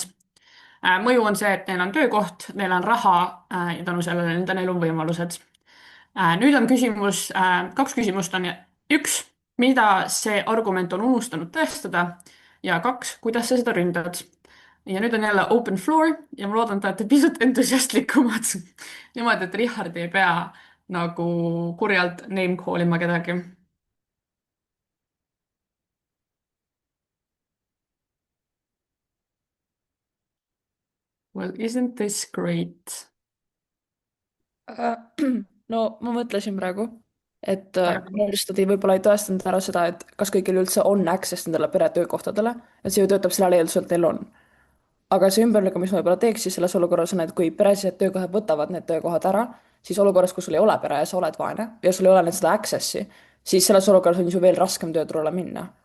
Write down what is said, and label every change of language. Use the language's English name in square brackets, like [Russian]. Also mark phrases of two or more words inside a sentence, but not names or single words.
[Estonian] Mõju on see, et neil on töökoht, neil on raha ja tänu sellele neil on võimalused. Nüüd on küsimus, 2 küsimust on. 1, mida see argument on unustanud tõestada ja 2, kuidas sa seda ründad. Ja nüüd on jälle [English] open floor [Estonian] ja ma loodan, et te olete pisut entusiastlikumad. Niimoodi, et Richard ei pea nagu kurjalt [English] name call [Estonian] ima kedagi. [English] Well, isn't this great? [Estonian] No ma mõtlesin praegu, et minu arust nad võib-olla ei tõestanud ära seda, et kas kõigil üldse on access nendele peretöökohtadele, et see ju töötab sellele eeldusel, et neil on. Aga see ümberlükka, mis ma võib-olla teeks siis selles olukorras on, et kui peresised töökohad võtavad need töökohad ära, siis olukorras, kus sul ei ole pere ja sa oled vaene ja sul ei ole seda access'i, siis selles olukorras on ju veel raskem tööturule minna.